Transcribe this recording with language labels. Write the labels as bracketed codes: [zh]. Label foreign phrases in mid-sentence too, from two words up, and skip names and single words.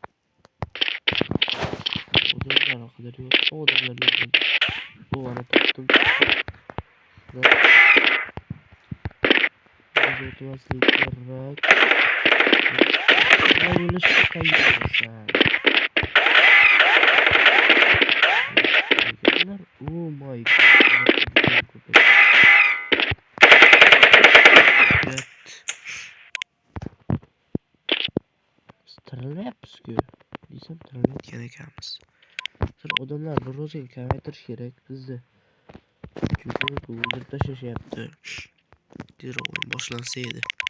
[uz] Odamlar haqida yo'q. Odamlar yo'q. Bu ana topdim. O'tmaslik kerak. O'lish qayerda? [en] Oh my god. [uz] Tirilyapmiz-ku. Desam tirilayotgan ekanmiz. Odamlar bir o'zini kamaytirish kerak bizda. Chunki o'ldirib tashlashyapti. Tezroq o'yin boshlansa edi.